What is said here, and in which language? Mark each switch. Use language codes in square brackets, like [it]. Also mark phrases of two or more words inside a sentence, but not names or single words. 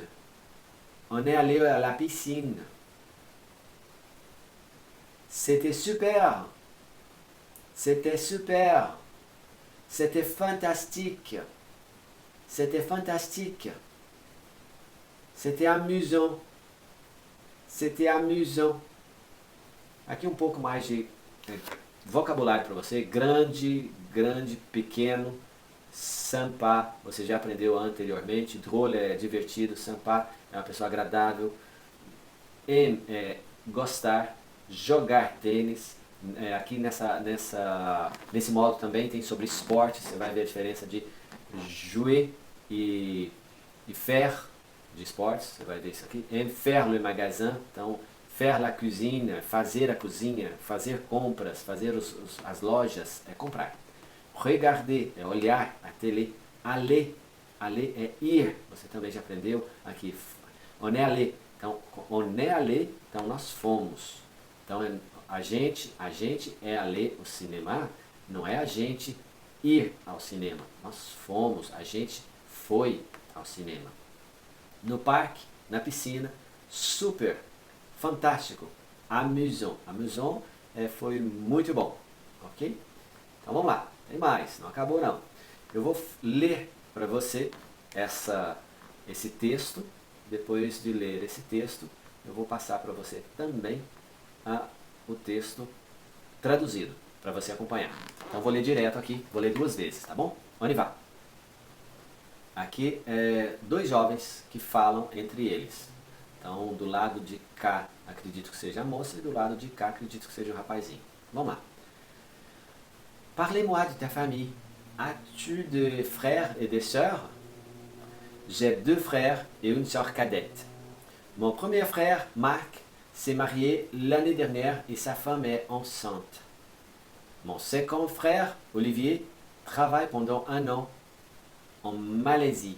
[fr] On est allé à la piscine. C'était super. C'était super. C'était fantastique. C'était fantastique. C'était amusant. C'était amusant. [pt] Aqui um pouco mais de vocabulário para você. Grande, grande, pequeno. Sympa, você já aprendeu anteriormente. Drôle é divertido. Sympa é uma pessoa agradável. Aime é gostar. Jogar tênis. Aqui nesse modo também tem sobre esporte. Você vai ver a diferença de jouer e faire de esportes. Você vai ver isso aqui. [fr] Aime faire le magasin. Então, faire la cuisine, [pt] fazer a cozinha, fazer compras, fazer as lojas, é comprar. Regarder é olhar a télé. [fr] Aller, aller [pt] é ir. Você também já aprendeu aqui. [fr] On est allé. Então, on est allé, [pt] então nós fomos. Então, a gente é allé ao cinema, não é a gente ir ao cinema. Nós fomos, a gente foi ao cinema. No parque, na piscina, super, fantástico, [fr] amusant. [pt] Amusant foi muito bom, ok? Então vamos lá, tem mais, não acabou não. Eu vou ler para você esse texto. Depois de ler esse texto, eu vou passar para você também o texto traduzido, para você acompanhar. Então vou ler direto aqui, vou ler 2 vezes, tá bom? [fr] On y va. [pt] Aqui, 2 jovens que falam entre eles. Então, do lado de cá, acredito que seja a moça, e do lado de cá, acredito que seja o rapazinho. Vamos lá. [fr] Parlez-moi de ta famille. As-tu des frères et des sœurs? J'ai 2 frères et une sœur cadette. Mon premier frère, Marc, s'est marié l'année dernière et sa femme est enceinte. Mon second frère, Olivier, travaille pendant 1 an en Malaisie.